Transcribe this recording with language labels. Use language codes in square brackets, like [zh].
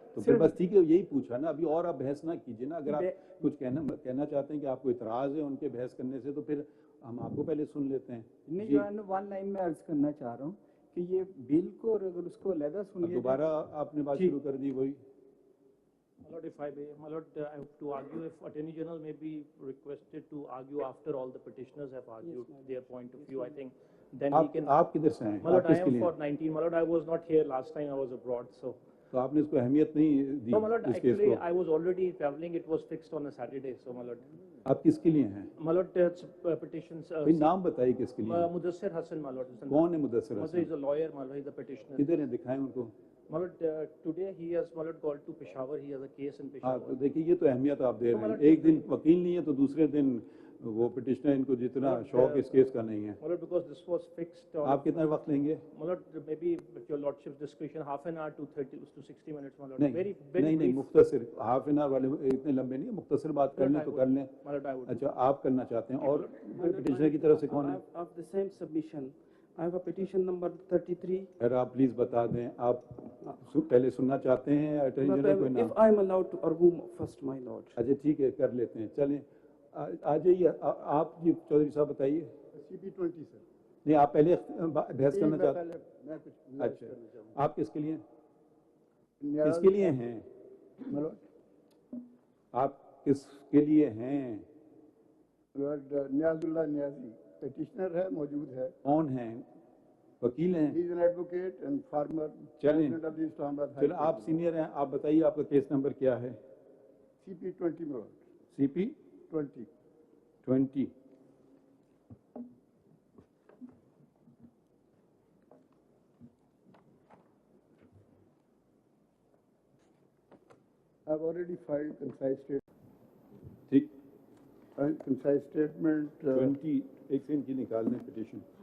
[hi] तो फिर बस ठीक है, यही पूछा ना, अभी और आप बहस ना कीजिए ना। अगर आप कुछ कहना चाहते हैं कि आपको इतराज़ है उनके बहस करने से, तो फिर हम आपको पहले सुन लेते हैं। नहीं, वन लाइन में अर्ज करना चाह रहा हूँ कि ये बिल को और अगर उसको अलहदा सुन लिया, दोबारा आपने बात शुरू कर दी वही। [en] My lord, if I may, my lord, I have to argue if Attorney General may be requested to argue after all the petitioners have argued their point of view. I think then he can. [hi] आप किधर से हैं? [en] My lord, I am for 19. My lord, I was not here last time. I was abroad, so. [hi] तो आपने इसको अहमियत नहीं दी? [en] No, my lord, actually I was already traveling. It was fixed on a Saturday, so my lord. [hi] आप किसके लिए हैं? [en] My lord, petitions. [hi] नाम बताइए किसके लिए? [en] Mudassir Hassan, my lord. [hi] कौन है Mudassir Hasan? [en] He is a lawyer, my lord. He is a petitioner. [hi] किधर है, दिखाएं उनको। [en] My lord, today he has, my lord, gone to Peshawar. He has a case in Peshawar. [hi] हाँ, तो देखिए ये तो अहमियत आप दे रहे हैं। एक दिन वकील नहीं है तो दूसरे दिन वो पिटिशनर, इनको जितना शौक इस केस का नहीं है। [en] My lord, because this was fixed. [hi] आप कितना वक्त लेंगे? [en] My lord, maybe with your lordship's discretion, half an hour to 60 minutes, my lord. [hi] नहीं, नहीं, मुख्तसर, [en] half an hour [hi] वाले इतने लंबे नहीं है, मुख्तसर बात कर लें तो कर लें। [en] My lord, I would. [hi] अच्छा, आप करना चाहते हैं, और पिटिशनर की तरफ से कौन है? [en] Of the same submission, I have a petition number 33. [hi] अगर आप प्लीज बता दें, आप पहले सुनना चाहते हैं अटॉर्नी जनरल को? [en] If I am allowed to argue first, my lord. [hi] अच्छा ठीक है, कर लेते हैं, चलें आ जाइए। आप जी चौधरी साहब बताइए। CP20 sir. नहीं, आप पहले बहस करना चाहते हैं? अच्छा, आप किसके लिए? किसके लिए हैं? आप किसके लिए हैं? न्याजुल्लाह न्याजी पेटिशनर है, मौजूद है। कौन है? वकील हैं? [en] He is an advocate and former president of the Islamabad. [hi] चलो, आप सीनियर हैं, आप बताइए आपका केस नंबर क्या है? [en] CP20 my lord. CP20। I've already filed concise statement. [hi] ठीक। [en] Concise statement. [hi] 20 एक से इनकी निकाल दें पिटिशन।